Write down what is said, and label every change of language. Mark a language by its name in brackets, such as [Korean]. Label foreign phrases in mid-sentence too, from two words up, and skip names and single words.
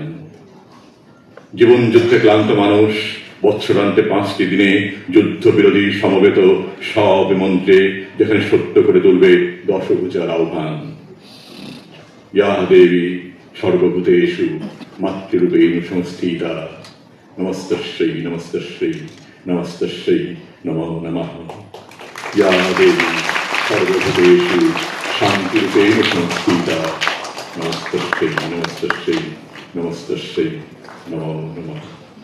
[Bangla] জীবন যুদ্ধে ক্লান্ত মানুষ বৎসরান্তে 5টি দিনে যুদ্ধ বিরোধী সমবেত সব মন্ত্রে যেখানে সত্য করে তুলবে দশভুজার আহ্বান। [Sanskrit] ইয়া দেবী সর্বভূতেষু মাতৃরূপেণ সংস্থিতা, নমস্তস্যৈ নমস্তস্যৈ নমস্তস্যৈ নমো নমঃ। ইয়া দেবী সর্বভূতেষু শান্তিরূপেণ সংস্থিতা, নমস্তস্যৈ নমস্তস্যৈ নমস্তস্যৈ নমো নমঃ।